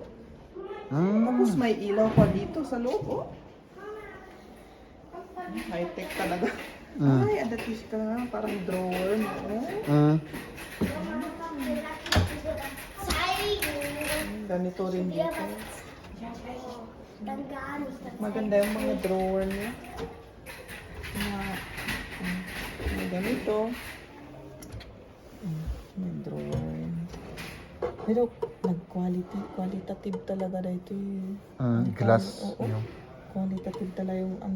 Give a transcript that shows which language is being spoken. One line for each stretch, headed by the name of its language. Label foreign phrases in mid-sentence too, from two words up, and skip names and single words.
Filipino: Hmm. Tapos may ilaw pa dito sa loob, oh. High-tech talaga. Ay, adatis ka. Parang drawer, no? Ganito rin dito.
German: Dann gar nicht.
Filipino: Maganda yung mga drawer niya. May ganito. May drawer. Pero qualitative talaga dito eh. Glass. Oo. Yung, Qualitative talaga yung ano.